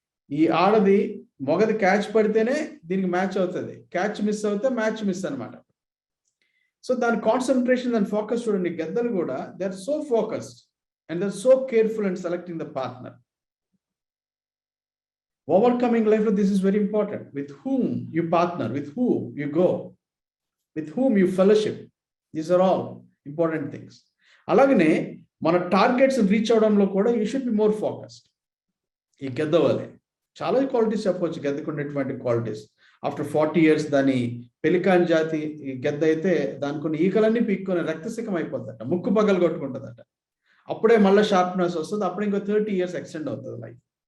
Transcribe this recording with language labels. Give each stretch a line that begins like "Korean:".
Telugu: ఈ ఆడది మొగది క్యాచ్ పడితేనే దీనికి మ్యాచ్ అవుతుంది, క్యాచ్ మిస్ అవుతే మ్యాచ్ మిస్ అనమాట. సో దాని కాన్సన్ట్రేషన్, దాని ఫోకస్ చూడండి. గెద్దలు కూడా
English: They are so focused and they are so careful and selecting the partner. Overcoming life, this is very important. With whom you partner, with whom you go, with whom you fellowship. These are all important things.
Telugu: అలాగనే మన targets reach అవడంలో కూడా
English: You should be more focused.
Telugu: ఈ గెద్ద వలె చాలా qualities చెప్పవచ్చు గెద్దకు ఉన్నటువంటి qualities. After 40 years దాని pelican జాతి గెద్ద అయితే దానికి కొన్ని ఈకలన్నీ పీక్కొని రక్తసికం అయిపోతుందట, ముక్కు పగలు కొట్టుకుంటుందట. అప్పుడే మళ్ళీ షార్ప్నెస్ వస్తుంది. అప్పుడే ఇంకో 30 years ఎక్స్టెండ్ అవుతుంది లైఫ్.